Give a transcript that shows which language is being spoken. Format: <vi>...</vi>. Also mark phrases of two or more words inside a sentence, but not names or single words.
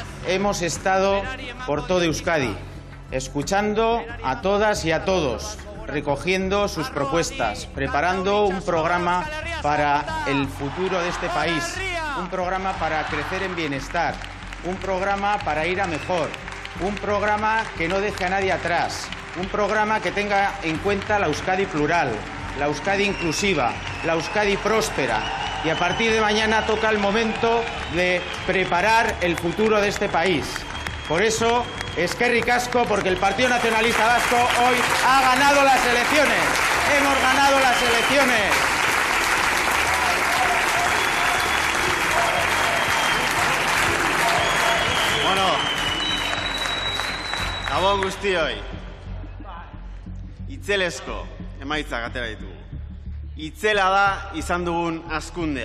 <es>Hemos estado por todo Euskadi, escuchando a todas y a todos, recogiendo sus propuestas, preparando un programa para el futuro de este país, un programa para crecer en bienestar, un programa para ir a mejor, un programa que no deje a nadie atrás, un programa que tenga en cuenta la Euskadi plural, la Euskadi inclusiva, la Euskadi próspera. Y a partir de mañana toca el momento de preparar el futuro de este país. Por eso,</es> <eu>eskerrik asko,</eu> <es>porque el Partido Nacionalista Vasco hoy ha ganado las elecciones. Hemos ganado las elecciones.</es> <eu>Bueno, gabon guztioi. Itzelesko emaitzak atera ditugu. Itzela da izan dugun hazkundea.</eu>